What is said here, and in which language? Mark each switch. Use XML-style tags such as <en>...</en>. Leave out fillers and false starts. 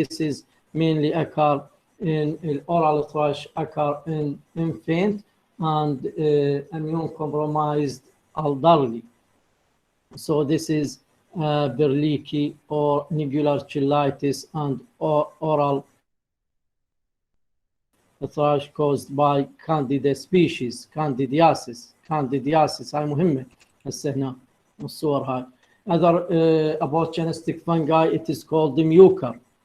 <en>This is mainly occur in oral thrush, occur in infant and immune compromised elderly. So this is Berliki or inigular cheilitis and oral thrush caused by Candida species.</en> <ar>Candidiasis هاي مهمة هسه هنا الصور هاي.</ar> <en>Other opportunistic fungi, it is called the mucor.</en>